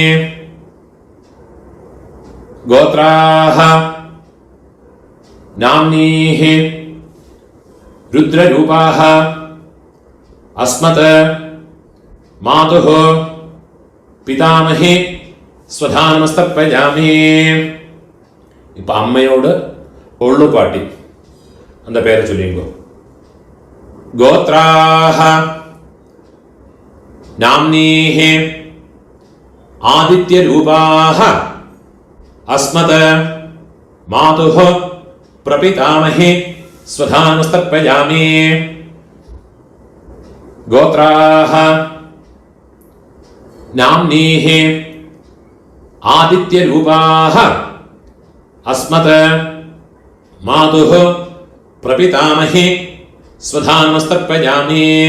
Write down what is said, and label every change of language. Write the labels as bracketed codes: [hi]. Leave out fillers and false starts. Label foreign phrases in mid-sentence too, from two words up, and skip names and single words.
[sa] गोत्राः नाम्नीः रुद्ररूपाः अस्मत् मातुः पितामही स्वधानमस्तर्पयामि. [ta] இப்போ அம்மையோட ஒள்ளு பாட்டி அந்த பேரை சொல்லிங்கோ. [sa] गोत्राः नाम्नीः आदित्यरूपाः अस्मत् मातुः प्रपितामहे स्वधानुस्तर्पयामि। गोत्राः नाम्नीः आदित्यरूपाः अस्मत् मातुः प्रपितामहे स्वधानुस्तर्पयामि।